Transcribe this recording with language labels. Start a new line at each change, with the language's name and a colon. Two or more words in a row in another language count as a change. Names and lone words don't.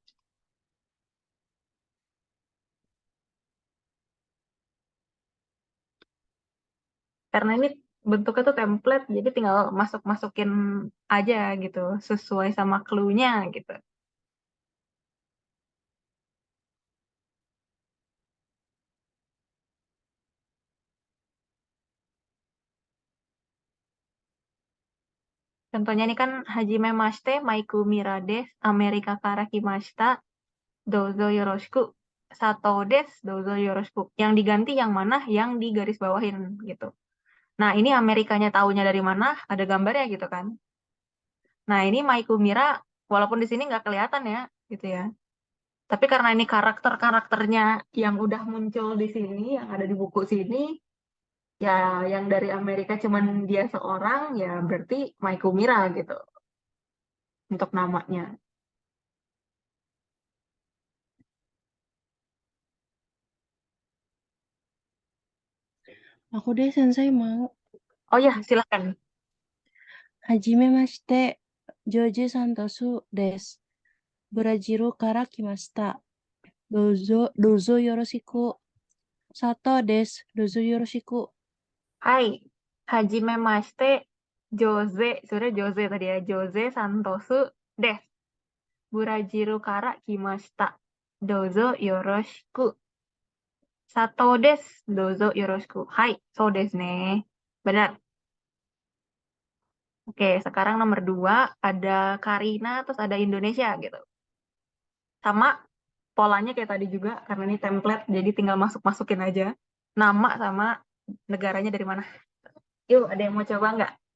Indonesian: Karena ini bentuknya tuh template, jadi tinggal masuk-masukin aja gitu, sesuai sama clue-nya gitu. Contohnya ini kan
Japanese: はじめまして、Maiku Mira です、Amerika から来ました、どうぞよろしく、Sato です、どうぞよろしく.
Indonesian: Yang diganti yang mana? Yang di garis bawahin gitu. Nah, ini Amerikanya taunya dari mana? Ada gambarnya gitu kan. Nah, ini Maiku Mira, walaupun di sini nggak kelihatan ya, gitu ya. Tapi karena ini karakter-karakternya yang udah muncul di sini, yang ada di buku sini, ya yang dari Amerika cuman dia seorang, ya berarti Maiku Mira gitu untuk namanya. Aku deh Sensei mau. Oh ya, silakan.
Japanese: Hajime mashite, Joji Santosu desu. Brazil から来ました。どうぞよろしく. Sato desu. どうぞよろしく. はい、はじめまして,
Indonesian: Jose, sudah Jose tadi ya, Jose Santosu des.
Japanese: Burajiru kara kimashita. どうぞよろしく. Sato des. どうぞよろしく. はい、そうですね. Benar.
Indonesian: Oke, sekarang nomor 2 ada Karina, terus ada Indonesia gitu. Sama polanya kayak tadi juga, karena ini template, jadi tinggal masuk-masukin aja. Nama sama negaranya dari mana. Yuk, ada yang mau coba nggak?